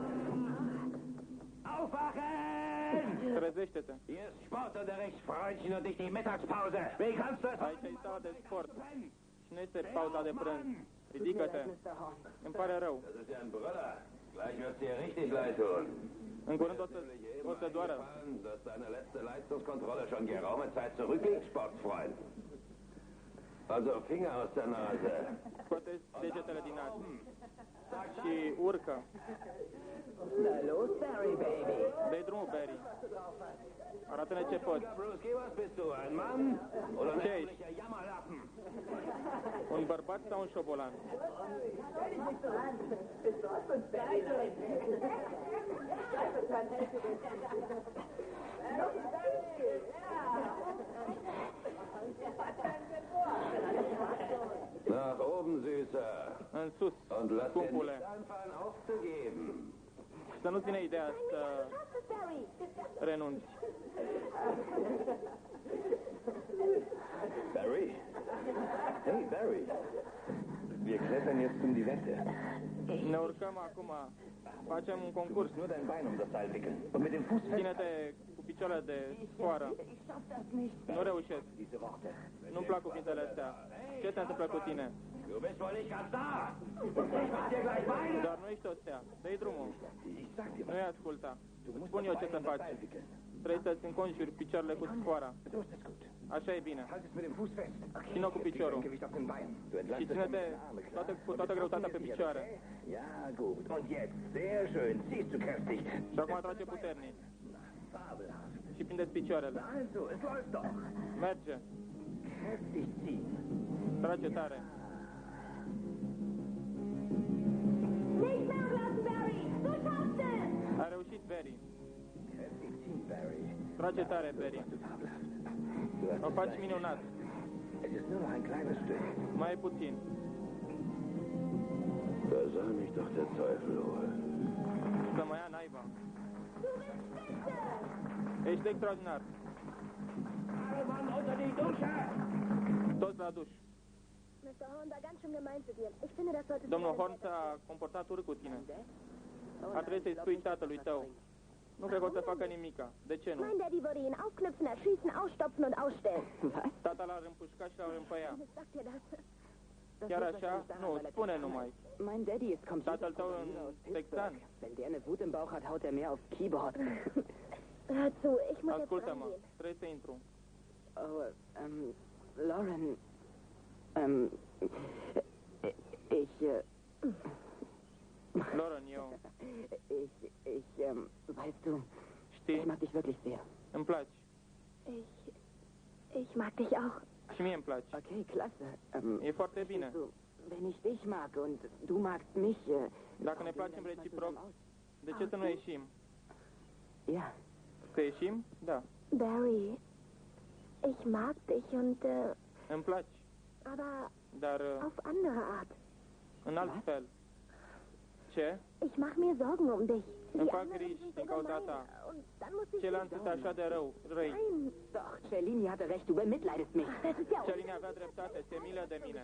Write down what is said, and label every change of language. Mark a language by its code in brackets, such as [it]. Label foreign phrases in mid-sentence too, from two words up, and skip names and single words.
[de] Aufwachen! [ro] Trezește-te. [de] Hier ist Sportunterricht, Freundchen, und nicht die Mittagspause. Wie kannst du es [ro] Aici e sala de sport. Și nu este pauza de prânz. Ridică-te. Îmi pare rău. [de] Das ist ja ein Brüller. Gleich wird's dir richtig leid tun. [ro] În curând o să doară. [de] Dass deine letzte Leistungskontrolle schon geraume Zeit zurückliegt, Sportsfreund. Also Finger aus der Nase. [ro] Scoate degetele din nas. Și urcă. [de] Na los, Barry, baby. [ro] Dă-i drumul, Barry. Arată-ne ce poți. [de] Bruce, was bist du, ein Mann? Oder ein [ro] Ce ești? [de] ärmlicher Jammerlappen? [ro] Un bărbat sau un șobolan? [de] Nach oben, Süßer. [ro] În sus, [de] Und lass dir [ro] scumpule. [de] nicht einfallen, aufzugeben. [ro] Să nu-ți vină ideea să renunți. [de] Barry? Hey, Barry. Wir klettern jetzt um die Wette. [ro] Ne urcăm acum. Facem un concurs. [de] Nur dein Bein um das Seil wickeln. Und mit dem Fuß fest. [ro] Ține-te cu picioarele de sfoară. Nu reușesc. [de] Diese Worte. [ro] Nu-mi plac cuvintele astea. Ce se întâmplă cu tine? [de] Du bist wohl nicht ganz da. Ich mach dir gleich Beine. [ro] Dar nu ești o stea. Dă-i drumul. [de] Ich sag dir was. [ro] Nu-i asculta. [de] Du musst [ro] Spun eu [de] das [ro] ce [de] Bein [ro] să [de] um das [ro] faci. [de] Seil wickeln. [ro] Trebuie să-ți înconjuri picioarele cu sfoara. [de] So ist es gut. [ro] Așa e bine. [de] Halt es mit dem Fuß fest. [ro] Ține-o cu [de] Jetzt liegt dein [ro] piciorul. [de] Gewicht auf den Beinen. Du [ro] Și [de] entlastest [ro] ține-te [de] damit deine Arme klar. [ro] cu toată greutatea pe picioare. [de] Ja, gut. Und jetzt, sehr schön, ziehst du kräftig. [ro] Și acum trage puternic. [de] Fabelhaft. [ro] Și prindeți picioarele. [de] Also, es läuft doch. [ro] Merge. [de] Kräftig ziehen. [ro] Trage tare. [de] Nicht nachlassen, Barry! Du schaffst es! [ro] A reușit, Barry. [de] Kräftig ziehen, Barry. [ro] Trage tare, Barry. [de] Du fabelhaft. Du hast [ro] O [de] es [ro] faci [de] leicht. [ro] minunat. [de] Es ist nur noch ein kleines Stück. [ro] Mai puțin. [de] Da soll mich doch der Teufel holen. [ro] Să mă ia naiba. Ești extraordinar. [de] Alle Mann unter die Dusche! [ro] Toți la duș. [de] Mr. Horn war ganz schön gemein zu dir. Ich finde, das solltest [ro] Domnul Horn s-a comportat urât cu tine. Ar trebui să-i spui tatălui tău. Nu cred că o să facă nimica. De ce nu? [de] Mein Daddy würde ihn aufknüpfen, erschießen, ausstopfen und ausstellen. [ro] Tata l-ar împușca și l-ar împăia. [de] Sagt ihr das? [ro] Chiar așa? Nu, spune numai. [de] Mein Daddy ist [ro] Tatăl tău în texan. [de] Wenn der eine Wut im Bauch hat, haut er mehr aufs Keyboard. Hör zu, ich muss jetzt [ro] Ascultă-mă, [de] reingehen. [ro] trebuie să intru. [de] Oh, Lauren, ich, [ro] Lauren, eu, [de] Weißt du, ich [ro] știi, [de] mag dich wirklich sehr. [ro] îmi placi. [de] Ich mag dich auch. [ro] Și mie îmi placi. [de] Okay, klasse. [ro] E foarte bine. [de] So, wenn ich dich mag und du magst mich... [ro] Dacă ne placem reciproc, de ce să nu ieșim? [de] Ja. [ro] Să ieșim? Da. [de] Barry, ich mag dich und, [ro] Îmi placi, [de] aber [ro] dar [de] auf andere Art. [ro] în alt fel. Ce? [de] Ich mache mir Sorgen um dich. [ro] Îmi [de] Die [ro] fac [de] anderen [ro] griji [de] sind [ro] din [de] so [ro] cauza [de] gemein. [ro] ta. [de] Und dann muss ich... [ro] Ceilalți sunt așa de răi. [de] Nein, Doch, Cellini hatte recht, du bemitleidest mich. das ist ja... [ro] Celina avea dreptate, se milă de mine.